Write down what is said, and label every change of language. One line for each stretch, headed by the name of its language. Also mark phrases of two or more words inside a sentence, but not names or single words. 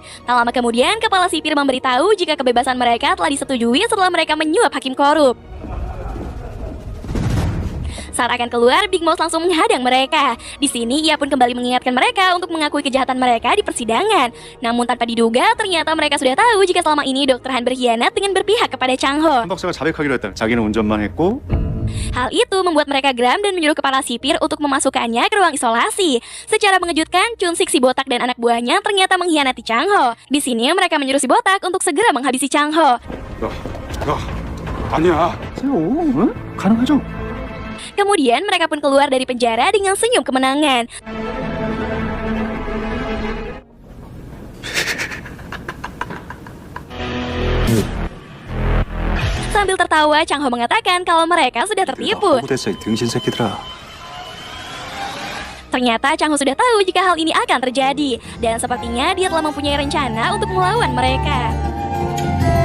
Indonesian: Tak lama kemudian, kepala sipir memberitahu jika kebebasan mereka telah disetujui setelah mereka menyuap hakim korup. Saat akan keluar, Big Mouse langsung menghadang mereka. Di sini, ia pun kembali mengingatkan mereka untuk mengakui kejahatan mereka di persidangan. Namun tanpa diduga, ternyata mereka sudah tahu jika selama ini Dr. Han berkhianat dengan berpihak kepada Chang Ho.
Korean: 한 박사가 자백하기로 했다. 자기는 운전만 했고
Indonesian: Hal itu membuat mereka geram dan menyuruh kepala sipir untuk memasukkannya ke ruang isolasi. Secara mengejutkan, Chun Sik si botak dan anak buahnya ternyata mengkhianati Chang Ho. Di sini, mereka menyuruh si botak untuk segera menghabisi Chang Ho.
Korean: 아니야. 세요. 응? 가능하죠?
Indonesian: Kemudian mereka pun keluar dari penjara dengan senyum kemenangan. Sambil tertawa, Chang Ho mengatakan kalau mereka sudah tertipu.
Korean: 됐어, 이 등신 새끼들아.
Indonesian: Ternyata Chang Ho sudah tahu jika hal ini akan terjadi. Dan sepertinya dia telah mempunyai rencana untuk melawan mereka.